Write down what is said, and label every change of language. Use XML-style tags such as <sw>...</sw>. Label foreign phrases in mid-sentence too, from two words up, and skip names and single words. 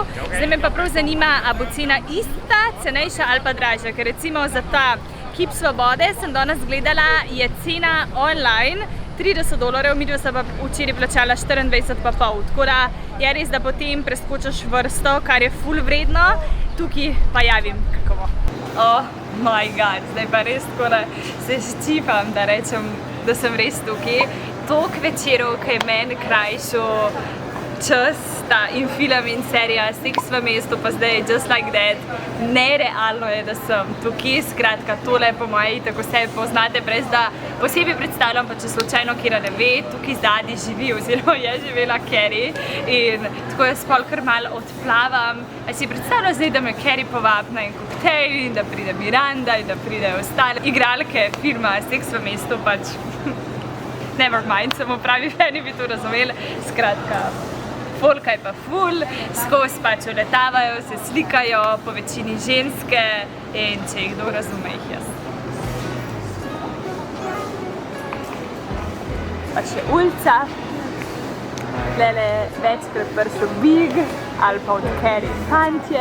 <sl>Zdaj me pa prav zanima, a bo cena ista, cenejša ali pa dražja. Ker recimo za ta kip svobode sem danes gledala, je cena online $30, midva se pa včeraj plačala 24,5. Tako da je res, da potem preskočiš vrsto, kar je ful vredno. Tukaj pa javim, kako bo.</sl> <en>Oh my god,</en> <sl>zdaj pa res tako, da se ščipam, da rečem, da sem res tukaj. Toliko večerov, ki je meni krajšal čas, ta in film in serija Seks v mestu, pa zdaj Just Like That. Nerealno je, da sem tukaj, skratka, tole po moji, tako se poznate, brez da posebej predstavljam, pa če slučajno kjera ne ve, tukaj zadnji živi, oziroma je živela Carrie in tako jaz pol kar malo odplavam. A si predstavljam zdaj, da me Carrie povabi na en koktejl in da pride Miranda in da pride ostale igralke filma Seks v mestu, pač</sl> <en>never mind,</en> <sl>samo pravi fani bi to razumeli, skratka. Folka je pa ful, skozi pač uletavajo, se slikajo, po večini ženske in če jih kdo razume, jih jaz. Pa še ulica, tlele večkrat prišel Big ali pa od Carrie fantje.</sl>